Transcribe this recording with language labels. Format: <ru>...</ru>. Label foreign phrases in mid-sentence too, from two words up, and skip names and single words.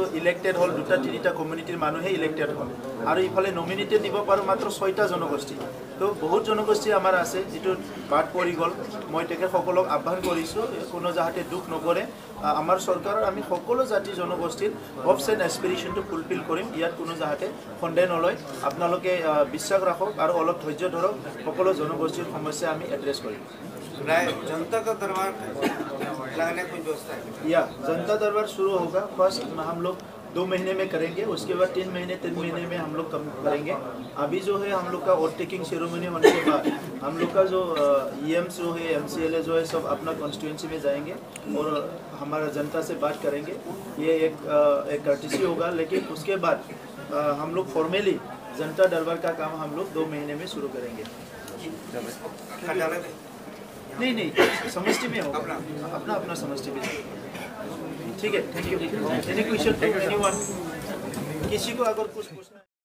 <as>ইলেক্টেড হল দুটা তিনিটা কমিউনিটিৰ মানুহে ইলেক্টেড হল আৰু ইফালে নমিনেটেড দিব পাৰো মাত্ৰ 6টা জনগোষ্ঠী তো বহুত জনগোষ্ঠী আমাৰ আছে যেটো বাদ পৰি গল মই তেকে সকলক আহ্বান কৰিছো কোনো যাহতে দুখ নকৰে আমাৰ চৰকাৰৰ আমি সকলো জাতি জনগোষ্ঠীৰ</as> <en>hopes and aspirationটো fulfil</en> <as>কৰিম ইয়াত কোনো যাহতে সন্দেহ নলয় আপোনালোকে বিশ্বাস ৰাখক আৰু অলপ ধৈৰ্য ধৰক সকলো জনগোষ্ঠীৰ সমস্যা আমি এড্ৰেছ কৰিম</as> <hi>जनता का दरबार लगाने की व्यवस्था है या जनता दरबार शुरू होगा फर्स्ट हम लोग 2 महीने में करेंगे उसके बाद 3 महीने में हम लोग कम करेंगे अभी जो है हम लोग का</hi> <en>overtaking ceremony</en> <hi>होने के बाद हम लोग का जो EMs जो है MCLA जो है सब अपना कॉन्स्टिट्यूएंसी में जाएंगे और हमारा जनता से बात करेंगे ये एक कर्टिसी होगा लेकिन उसके बाद हम लोग फॉर्मली जनता दरबार का काम हम लोग 2 महीने में शुरू करेंगे नहीं समष्टि में होगा अपना समष्टि में ठीक है</hi> <en>thank you any question from anyone</en> <hi>किसी को अगर कुछ पूछना</hi>